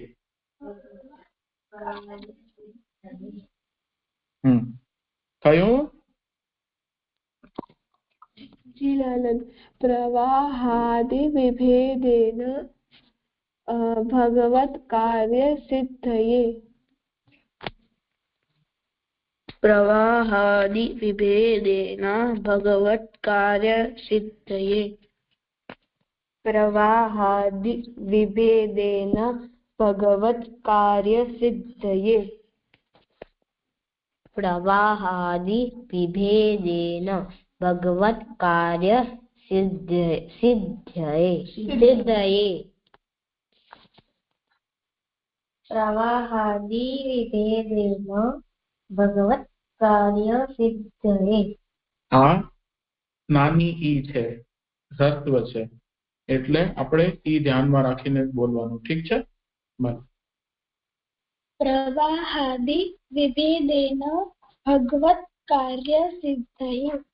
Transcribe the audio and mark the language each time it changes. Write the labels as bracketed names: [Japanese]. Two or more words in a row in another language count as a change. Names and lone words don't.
[Gujarati] થયું? [Sanskrit] જી લાલન, પ્રવાહાદિ વિભેદેન ભગવત કાર્ય સિદ્ધયે. प्रवाहादि विभेदेन भगवत् कार्य सिद्धये. प्रवाहादि विभेदेन भगवत कार्य सिद्धये. प्रवाहादि विभेदेन भगवत कार्य सिद्धये. प्रवाहादि विभेदेन ભગવત કાર્ય સિદ્ધયે. [Gujarati] આ નાની ઈ છે, હ્રસ્વ છે, એટલે આપણે ઈ ધ્યાનમાં રાખીને બોલવાનું. ઠીક છે? [Sanskrit] પ્રવાહાદિ વિભેદેન ભગવત કાર્ય સિદ્ધયે.